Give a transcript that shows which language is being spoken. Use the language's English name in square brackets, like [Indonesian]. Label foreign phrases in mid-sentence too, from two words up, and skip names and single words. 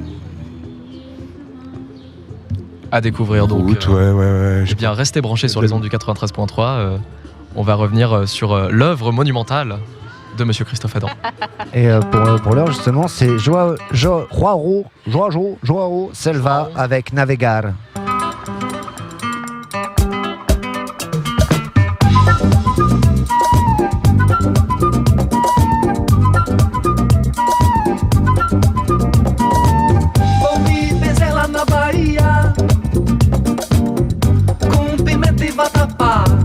[French] À découvrir donc. route, ouais. Eh bien, restez branchés sur les ondes du 93.3. On va revenir sur l'œuvre monumentale de Monsieur Christophe Adam. Et pour l'heure, justement, c'est Joao Selva avec Navegar. [Portuguese] Vou me benzer lá na Bahia com pimenta e vatapá.